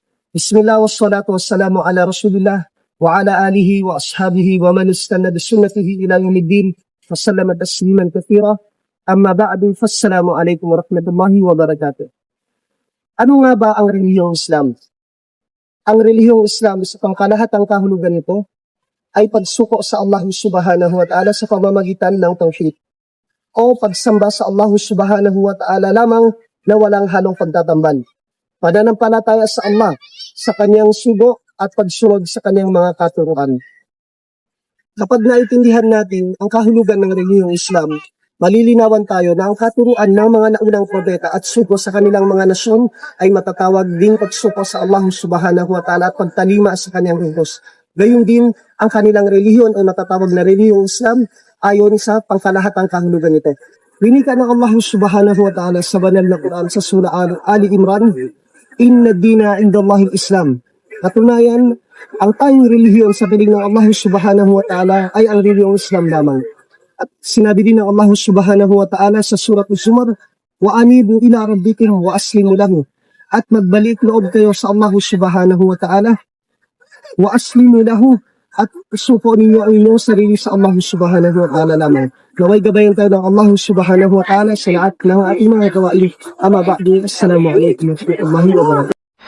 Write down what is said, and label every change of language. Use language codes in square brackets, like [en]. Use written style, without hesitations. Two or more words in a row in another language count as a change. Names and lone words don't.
[ar] بسم الله والصلاة والسلام على رسول الله وعلى آله وأصحابه ومن استن بسنته إلى يوم الدين وسلم تسليما كثيرا. أما بعد، فالسلام عليكم ورحمة الله وبركاته. [tl] Ano nga ba ang relihiyong Islam? Ang relihiyong Islam sa pangkalahatang kahulugan nito ay pagsuko sa Allah [ar] سبحانه وتعالى [tl] sa pamamagitan ng tauhid o pagsamba sa Allah [ar] سبحانه وتعالى [tl] lamang na walang halong pagtatambal. Pananampalataya sa Allah, sa kanyang sugo at pagsunod sa kanyang mga katuruan. Kapag naintindihan natin ang kahulugan ng relihiyong Islam, malilinawan tayo na ang katuruan ng mga naunang propeta at sugo sa kanilang mga nasyon ay matatawag ding pagsuko sa Allah [ar] سبحانه وتعالى [tl] at pagtalima sa kanyang utos. Gayun din, ang kanilang relihiyon ay matatawag na relihiyong Islam ayon sa pangkalahatang kahulugan nito. Winika ng Allah [ar] سبحانه وتعالى [tl] sa banal na Quran sa Surah Ali Imran, [ar] إن الدين عند الله الإسلام. [tl] Katunayan, ang tayong relihiyon sa piling ng Allah [ar] سبحانه وتعالى [tl] ay ang relihiyong Islam lamang. At sinabi din ng Allah [ar] سبحانه وتعالى [tl] sa Surah Zumar, [ar] وأنيبوا إلى ربكم وأسلموا له. [tl] At magbalik loob kayo sa Allah [ar] سبحانه وتعالى, وأسلموا له, [tl] at suko ninyo ang inyong sarili sa Allah [ar] سبحانه وتعالى [tl] lamang. Naway gabayan tayo ng Allah [ar] سبحانه وتعالى [tl] sa lahat ng ating mga gawain. [ar] أما بعد، السلام عليكم ورحمة الله وبركاته.